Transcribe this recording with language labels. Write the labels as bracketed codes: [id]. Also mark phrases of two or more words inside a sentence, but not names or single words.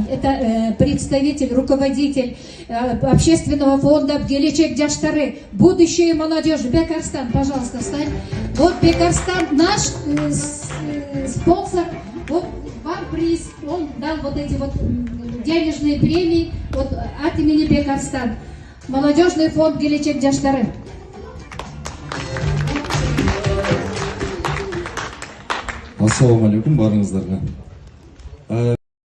[ru] Это представитель, руководитель общественного фонда «Келечек жаштары», будущее молодежь. Бекарстан, пожалуйста, встань. Вот Бекарстан, наш спонсор. Вот вам приз. Он дал вот эти вот денежные премии вот, от имени Бекарстан. Молодежный фонд «Келечек жаштары». [ar] السلام عليكم [ky] барыңыздарга.